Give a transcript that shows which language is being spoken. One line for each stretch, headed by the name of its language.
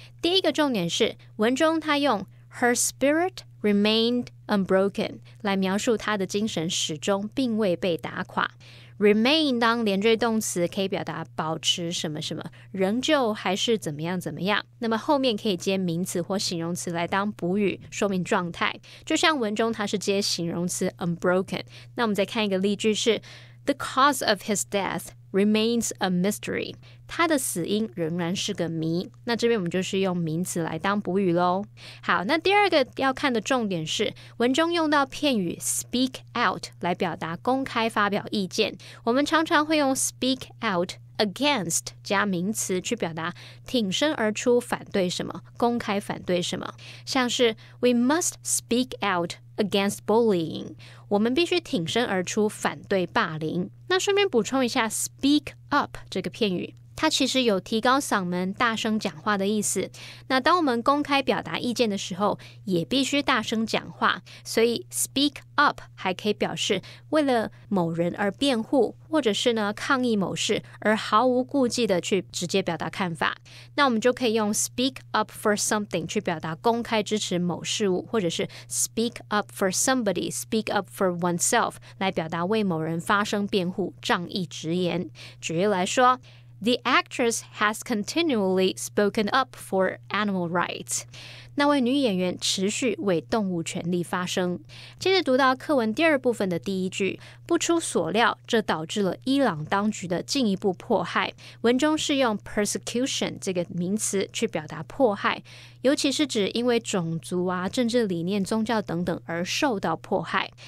Chinese: 第一个重点是文中他用
English: Her spirit remained unbroken
Chinese: 来描述他的精神始终并未被打垮。 Remain 当连缀动词可以表达保持什么什么，仍旧还是怎么样怎么样。那么后面可以接名词或形容词来当补语，说明状态。就像文中它是接形容词 unbroken。那我们再看一个例句是
English: The cause of his death remains a mystery.
Chinese: 他的死因仍然是个谜。那这边我们就是用名词来当补语咯。好，那第二个要看的重点是文中用到片语 speak out 来表达公开发表意见。我们常常会用 speak out against 加名词去表达挺身而出反对什么，公开反对什么。像是
English: We must speak out against bullying.
Chinese: 我们必须挺身而出反对霸凌。那顺便补充一下 speak up 这个片语，它其实有提高嗓门大声讲话的意思。那当我们公开表达意见的时候也必须大声讲话，所以 speak up 还可以表示为了某人而辩护，或者是呢抗议某事而毫无顾忌的去直接表达看法。那我们就可以用 speak up for something 去表达公开支持某事物，或者是 speak up for somebody, speak up for oneself 来表达为某人发声辩护，仗义直言。举例来说
English: The actress has continually spoken up for animal rights.
Chinese: 那位女演员持续为动物权利发声。接着读到课文第二部分的第一句，不出所料，这导致了伊朗当局的进一步迫害。文中是用 persecution 这个名词去表达迫害，尤其是指因为种族啊、政治理念、宗教等等而受到迫害。